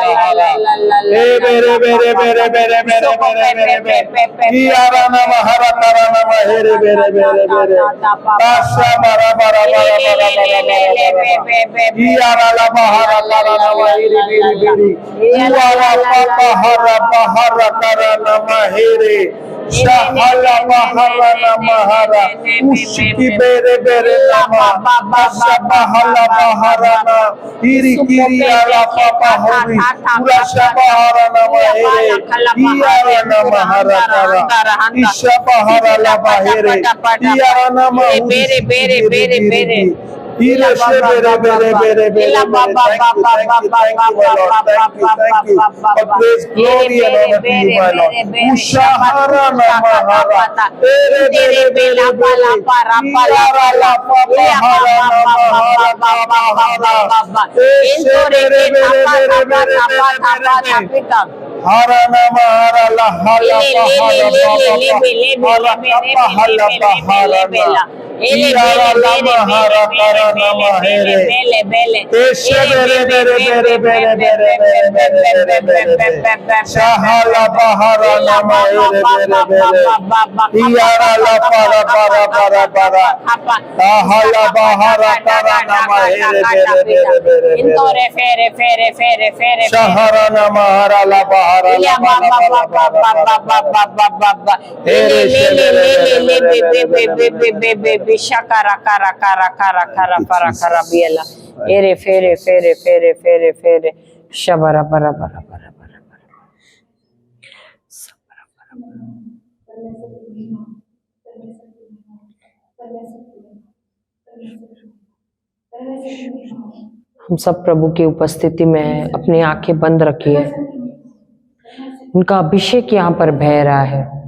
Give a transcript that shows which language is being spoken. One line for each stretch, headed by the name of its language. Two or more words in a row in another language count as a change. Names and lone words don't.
English: ए बेरे बेरे बेरे बेरे बेरे बेरे बेरे यारा ना महारा तारा ना माहेरे बेरे बेरे बेरे आशा बारा बारा बारा बारा बारा यारा ला बहारा तारा ना माहेरे बेरे बेरे यारा पापा हरा बहारा तारा ना माहेरे Shahala Bahara Namahara Ushiki Bere Bere Nama Ashabahala Baharana Iri Kiri Ala Papa Hori Urashabahara Namahere Iyara Namahara Tara Ishabahara Labahere Iyara Namahuri Bere Bere Bere Ire Bere Bere Bere Bere. Thank you, my Lord. Thank you. For praise, glory, and honor to you, my Lord. Ushahara Namahara Bere Bere Bere Bere Iyara Lapa Bahara Namahara Namahara Eshe Bere Bere Bere Bere Bere Hara Namahara Lahala Bahara Baba Hala Bahara Bahara Iyara Lamahara Tara Namahere Eshe Bere Bere Bere Bere Bere Bere Bere Bere Shahala Bahara Namahere Bere Bere Iyara La Para Para Para Para Tahala Bahara Tara Namahere Bere Bere Bere Bere Shahara Namahara La Bahara La Para Shakara kara kara kara kara para kara biela ere fere shabara bara bara bara bara
Hindi: हम सब प्रभु की उपस्थिति में अपनी आंखें बंद रखिए। उनका अभिषेक यहाँ पर बह रहा है।